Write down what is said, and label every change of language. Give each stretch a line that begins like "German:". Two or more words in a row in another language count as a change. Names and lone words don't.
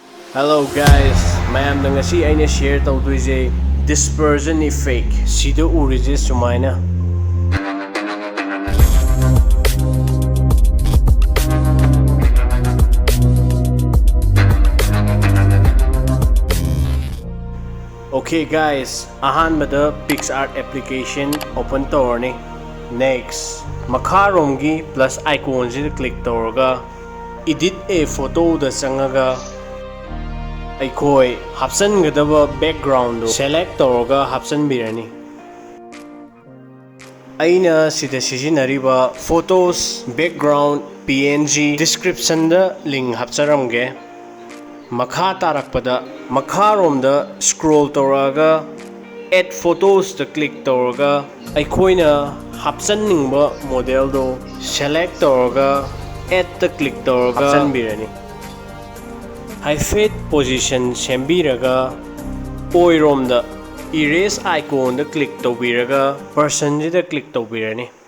English: Hello guys,
Manipuri: mayam na ngasi aina share tawdoise
English: dispersion effect
Manipuri: sida urije sumaina.
English: Okay guys, ahanbada PICSART application open tawrni.
Manipuri: Next, makharomgi
English: plus icon
Manipuri: sida click tawraga
English: edit a photo
Manipuri: da changaga ꯑꯩꯈꯣꯏ ꯍꯥꯞꯆꯟꯒꯗꯕ
English: background select
Manipuri: ꯇꯧꯔꯒ ꯍꯥꯞꯆꯟꯕꯤꯔꯅꯤ꯫ ꯑꯩꯅ ꯁꯤꯗ ꯁꯤꯖꯤꯟꯅꯔꯤꯕ
English: photos background PNG description
Manipuri: ꯂꯤꯡ ꯍꯥꯞꯆꯔꯝꯒꯦ꯫ ꯃꯈꯥ ꯇꯥꯔꯛꯄꯗ ꯃꯈꯥꯔꯣꯝꯗ ꯁ꯭ꯀ꯭ꯔꯣꯜ ꯇꯧꯔꯛꯑꯒ
English: add photos
Manipuri: ꯀ꯭ꯂꯤꯛ ꯇꯧꯔꯒ ꯑꯩꯈꯣꯏꯅ ꯍꯥꯞꯆꯟꯅꯤꯡꯕ
English: model select
Manipuri: ꯇꯧꯔꯒ
English: edit click
Manipuri: ꯇꯧꯔꯒ ꯍꯥꯞꯆꯟꯕꯤꯔꯅꯤ꯫
English: height position
Manipuri: ꯁꯦꯝꯕꯤꯔꯒ ꯑꯣꯏꯔꯣꯝꯗ
English: erase icon
Manipuri: ꯗ ꯀ꯭ꯂꯤꯛ ꯇꯧꯕꯤꯔꯒ ꯄꯔꯁꯟ ꯖꯤꯗ ꯀ꯭ꯂꯤꯛ ꯇꯧꯕꯤꯔꯅꯤ.